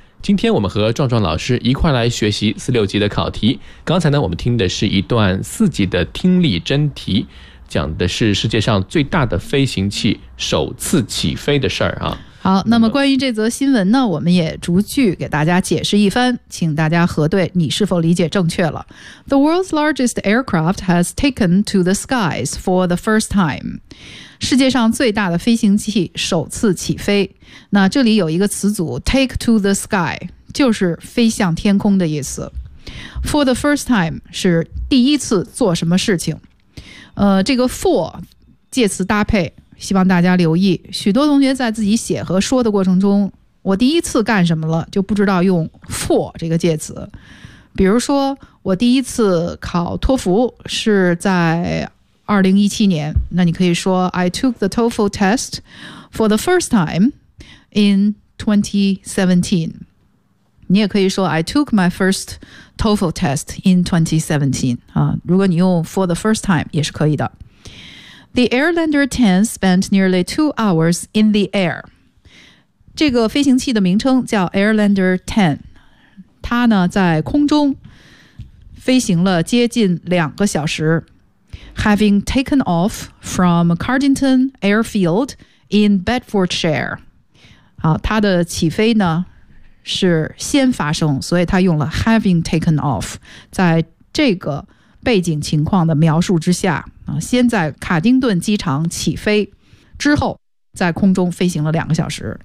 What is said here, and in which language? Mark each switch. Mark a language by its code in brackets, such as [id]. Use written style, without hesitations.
[zh] 今天我们和壮壮老师一块来学习四六级的考题。刚才呢，我们听的是一段四级的听力真题，讲的是世界上最大的飞行器首次起飞的事儿啊。好，那么关于这则新闻呢，我们也逐句给大家解释一番，请大家核对你是否理解正确了。 [en] The world's largest aircraft has taken to the skies for the first time. [zh] 世界上最大的飞行器首次起飞。那这里有一个词组 [en] take to the sky， [zh] 就是飞向天空的意思。 [en] For the first time [zh] 是第一次做什么事情。这个 for 介词搭配，希望大家留意，许多同学在自己写和说的过程中，我第一次干什么了就不知道用 for 这个介词。比如说我第一次考托福是在2017年，那你可以说 [en] I took the TOEFL test for the first time in 2017。 [zh] 你也可以说 [en] I took my first TOEFL test in 2017、 [zh] 如果你用 [en] for the first time [zh] 也是可以的。 [en] The Airlander 10 spent nearly 2 hours in the air. [zh] 这个飞行器的名称叫 Airlander 10. 它呢在空中飞行了接近2个小时。 [en] Having taken off from Cardington Airfield in Bedfordshire. [zh] 好，它的起飞呢是先发生，所以它用了 [en] having taken off， [zh] 在这个背景情况的描述之下，先在卡丁顿机场起飞，之后在空中飞行了2个小时。